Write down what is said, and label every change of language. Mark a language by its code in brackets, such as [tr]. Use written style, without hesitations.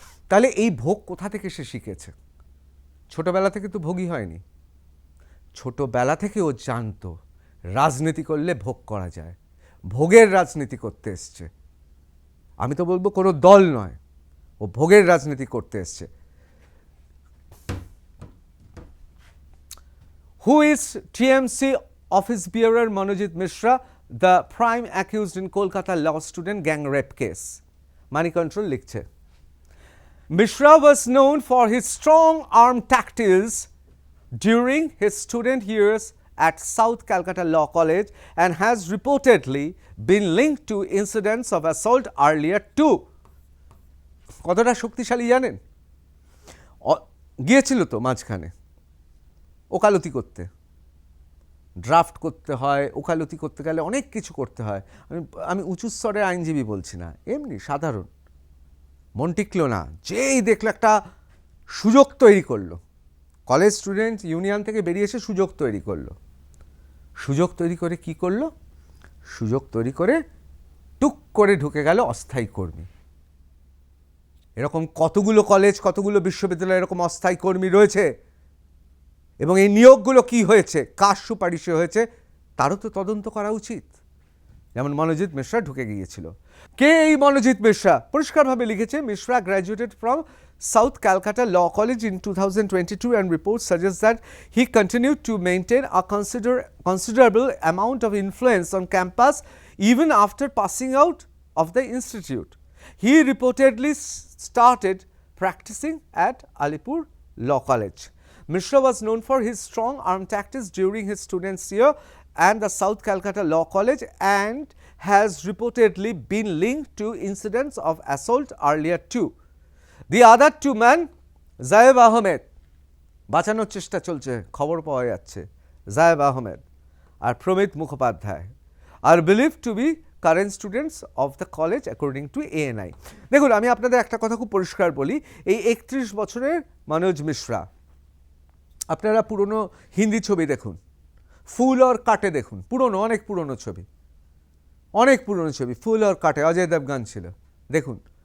[bn] তাহলে এই ভোগ কোথা থেকে সে শিখেছে? ছোটবেলা থেকে তো ভোগী হয়নি, ছোটবেলা থেকে ও জানতো রাজনীতি করলে ভোগ করা যায়, ভোগের রাজনীতি করতে এসছে। আমি তো বলবো কোনো দল নয়, ও ভোগের রাজনীতি করতে এসছে। [en] Who is TMC office bearer Manojit Mishra, the prime accused in Kolkata law student gang rape case? Money Control লিখছে, Mishra was known for his strong arm tactics during his student years at South Calcutta Law College and has reportedly been linked to incidents of assault earlier too. [bn] কতটা শক্তিশালী জানেন? গিয়েছিল তো মাঝখানে ওকালতি করতে, draft করতে হয়, ওকালতি করতে গেলে অনেক কিছু করতে হয়। আমি উঁচু স্তরের আইনজীবী বলছি না, এমনি সাধারণ। মন টিকলো না, যেই দেখলো একটা সুযোগ তৈরি করলো, কলেজ স্টুডেন্ট ইউনিয়ন থেকে বেরিয়ে এসে সুযোগ তৈরি করলো। সুযোগ তৈরি করে কি করলো? সুযোগ তৈরি করে টুক করে ঢুকে গেল অস্থায়ী কর্মী। এরকম কতগুলো কলেজ, কতগুলো বিশ্ববিদ্যালয়ে এরকম অস্থায়ী কর্মী রয়েছে। এবং এই নিয়োগগুলো কি হয়েছে, কার সুপারিশে হয়েছে, তারও তো তদন্ত করা উচিত। যেমন মনোজিৎ মিশ্রা ঢুকে গিয়েছিল। কে এই মনোজিৎ মিশ্রা? পরিষ্কারভাবে লিখেছে, [en] Mishra graduated from South Calcutta Law College in 2022 and reports suggest that he continued to maintain a considerable amount of influence on campus even after passing out of the institute. He reportedly started practicing at Alipur Law College. Mishra was known for his strong arm tactics during his students' year and the South Calcutta Law College and has reportedly been linked to incidents of assault earlier too. The other two men, Zaeb Ahmed, [bn] বাঁচানোর চেষ্টা চলছে, খবর পাওয়া যাচ্ছে, [en] Zaeb Ahmed আর Pramit Mukhopadhyay are believed to be current students of the college according to ANI. [bn] দেখুন, আমি আপনাদের একটা কথা খুব পরিষ্কার বলি, এই 31 বছরের মনোজ মিশ্রা, আপনারা পুরনো হিন্দি ছবি দেখুন, ফুল और কাটে দেখুন, পুরনো, অনেক পুরনো ছবি, অনেক পুরনো ছবি, ফুল और কাটে, অজয় দেবগান ছিল, দেখুন।